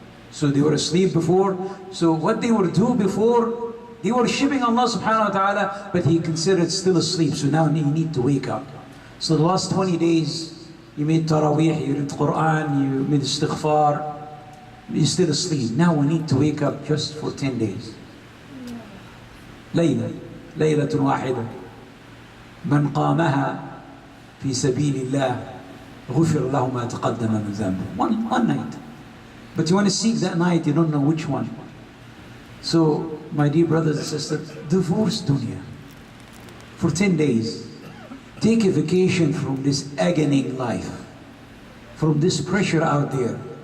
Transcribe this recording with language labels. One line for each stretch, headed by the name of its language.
English: So they were asleep before. So what they were doing before, they were worshipping Allah subhanahu wa ta'ala, but he considered still asleep. So now you need to wake up. So the last 20 days, you made Taraweeh, you read Quran, you made istighfar, you're still asleep. Now we need to wake up just for 10 days.
Arabic: ليلة واحدة من قامها في سبيل الله غفر له ما تقدم من ذنبه.
English: One night. But you want to seek that night, you don't know which one. So, my dear brothers and sisters, divorce dunya for 10 days. Take a vacation from this agonying life, from this pressure out there.